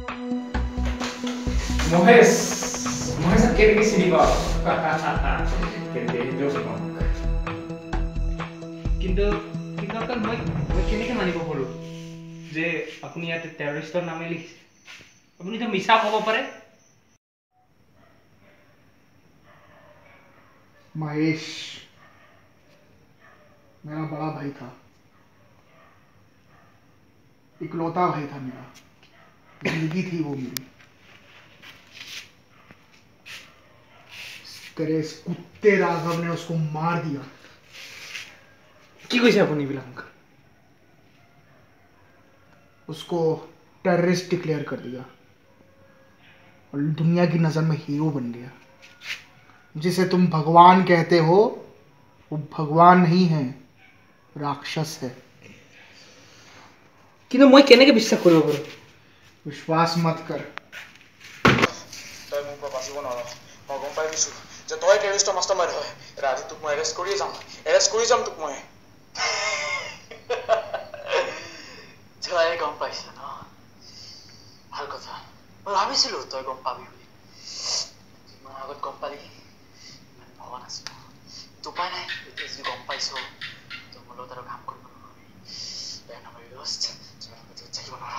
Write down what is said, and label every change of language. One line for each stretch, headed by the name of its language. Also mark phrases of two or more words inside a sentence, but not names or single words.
Assamese: মহেশক কেনেকৈ চিনি পাৱ কিন্তু অকল মই কেনেকৈ মানিব পাৰোঁ যে আপুনি ইয়াতে টেৰৰিষ্টৰ নামে লিখিছে আপুনিতো মিছা ক'ব পাৰে
Hindi: महेश मेरा बड़ा भाई था इकलौता भाई था मेरा जिंदगी थी वो मेरी तेरे इस कुत्ते राघव ने उसको मार दिया
Assamese: কি কৈছে আপুনি এইবিলাক
Hindi: उसको टेररिस्ट डिक्लेयर कर दिया और दुनिया की नजर में हीरो बन गया जिसे तुम भगवान कहते हो वो भगवान नहीं है राक्षस है
Assamese: কিন্তু মই কেনেকৈ বিশ্বাস কৰিব পাৰোঁ
Hindi: विश्वास मत कर
Assamese: তই মোক পৰা বাচিব নোৱাৰ মই গম পাই গৈছো যে তই টেৰৰিষ্টৰ মাষ্টাৰমাইণ্ড হয় ৰাতি তোক মই এৰেষ্ট কৰি যাম তোক মই তই গম পাইছ ন ভাল কথা মই ভাবিছিলো তই গম পাবি বুলি মই আগত গম পালি ভবা নাছিলো উপায় নাই এতিয়া যদি গম পাইছ তই মোৰ লগত আৰু কাম কৰিব নোৱাৰি বেয়া নাপাবি দোস্ত থাকিব